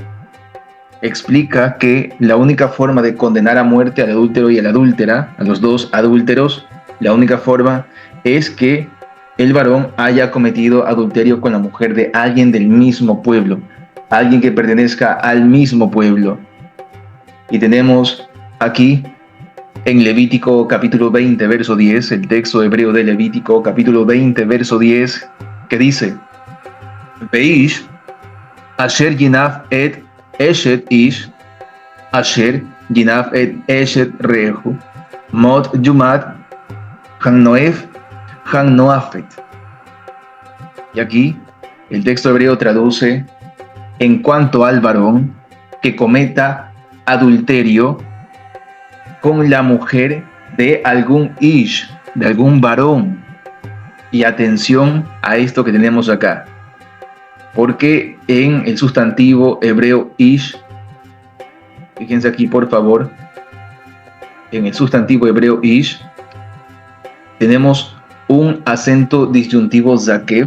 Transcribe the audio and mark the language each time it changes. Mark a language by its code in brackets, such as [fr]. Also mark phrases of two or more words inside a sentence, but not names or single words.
[es] que la única forma de condenar a muerte al adúltero y a la adúltera, a los dos adúlteros, la única forma es que el varón haya cometido adulterio con la mujer de alguien del mismo pueblo, alguien que pertenezca al mismo pueblo. Y tenemos aquí en Levítico capítulo 20, verso 10, el texto hebreo de Levítico capítulo 20, verso 10, que dice: [he] ואיש אשר ינאף את אשת איש אשר ינאף את אשת רעהו מות יומת הנאף והנאפת. [es] Y aquí el texto hebreo traduce: en cuanto al varón que cometa adulterio con la mujer de algún ish, de algún varón. Y atención a esto que tenemos acá, porque en el sustantivo hebreo ish, fíjense aquí por favor, en el sustantivo hebreo ish tenemos un acento disyuntivo zakev.